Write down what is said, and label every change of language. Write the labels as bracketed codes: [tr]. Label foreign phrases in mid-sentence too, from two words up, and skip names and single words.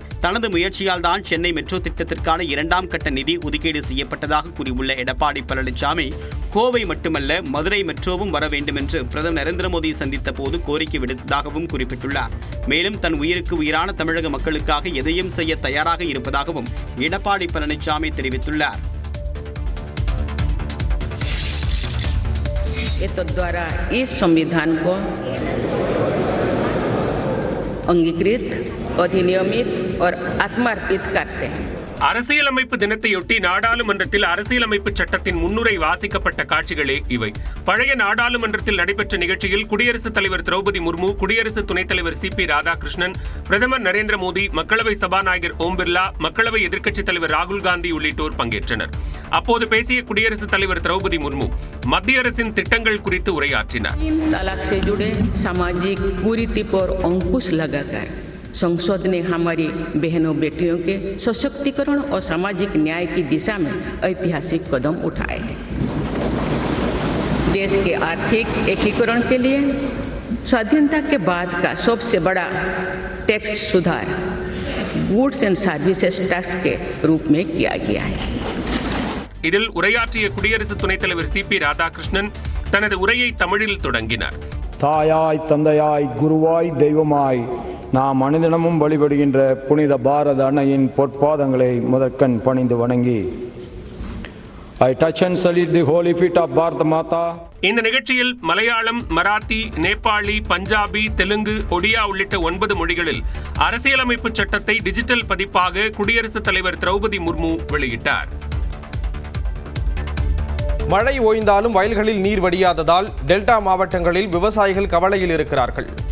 [ta] தனது முயற்சியால் தான் சென்னை மெட்ரோ திட்டத்திற்கான 2ஆம் கட்ட நிதி ஒதுக்கீடு செய்யப்பட்டதாக கூறியுள்ள எடப்பாடி பழனிசாமி, கோவை மட்டுமல்ல மதுரை மெட்ரோவும் வர வேண்டும் என்று பிரதமர் நரேந்திர மோடி சந்தித்த போது கோரிக்கை விடுத்ததாகவும் குறிப்பிட்டுள்ளார். மேலும் தன் உயிருக்கு உயிரான தமிழக மக்களுக்காக எதையும் செய்ய தயாராக இருப்பதாகவும் எடப்பாடி பழனிசாமி தெரிவித்துள்ளார். [hi] द्वारा इस संविधान को अंगीकृत, अधिनियमित और आत्मार्पित करते हैं. [ta] அரசியலமைப்பு தினத்தையொட்டி நாடாளுமன்றத்தில் அரசியலமைப்பு சட்டத்தின் முன்னுரை வாசிக்கப்பட்ட காட்சிகளே இவை. பழைய நாடாளுமன்றத்தில் நடைபெற்ற நிகழ்ச்சியில் குடியரசுத் தலைவர் திரௌபதி முர்மு, குடியரசு துணைத் தலைவர் CP ராதாகிருஷ்ணன், பிரதமர் நரேந்திர மோடி, மக்களவை சபாநாயகர் ஓம் பிர்லா, மக்களவை எதிர்க்கட்சித் தலைவர் ராகுல் காந்தி உள்ளிட்டோர் பங்கேற்றனர். அப்போது பேசிய குடியரசுத் தலைவர் திரௌபதி முர்மு மத்திய அரசின் திட்டங்கள் குறித்து உரையாற்றினார். [hi] संसद ने हमारी बहनों बेटियों के सशक्तिकरण और सामाजिक न्याय की दिशा में ऐतिहासिक कदम उठाए हैं. देश के आर्थिक एकीकरण के लिए स्वाधीनता के बाद का सबसे बड़ा टैक्स सुधार [en] goods and services tax [hi] के रूप में किया गया है. [ta] இதில் உரையாற்றிய குடியரசு துணைத் தலைவர் CP ராதாகிருஷ்ணன் தனது உரையை தமிழில் தொடங்கினார். தாயாய், தந்தையாய், குருவாய், தெய்வமாய் நாம் அனுதினமும் வழிபடுகின்ற புனித பாரத அன்னையின் பொற்பாதங்களை முதற்கண் பணிந்து வணங்கி [en] I touch and salute the holy feet of Bharat Mata. [ta] இந்த நிகழ்ச்சியில் மலையாளம், மராத்தி, நேபாளி, பஞ்சாபி, தெலுங்கு, ஒடியா உள்ளிட்ட 9 மொழிகளில் அரசியலமைப்பு சட்டத்தை டிஜிட்டல் பதிப்பாக குடியரசுத் தலைவர் திரௌபதி முர்மு வெளியிட்டார். மழை ஓய்ந்தாலும் வயல்களில் நீர் வடியாததால் டெல்டா மாவட்டங்களில் விவசாயிகள் கவலையில் இருக்கிறார்கள்.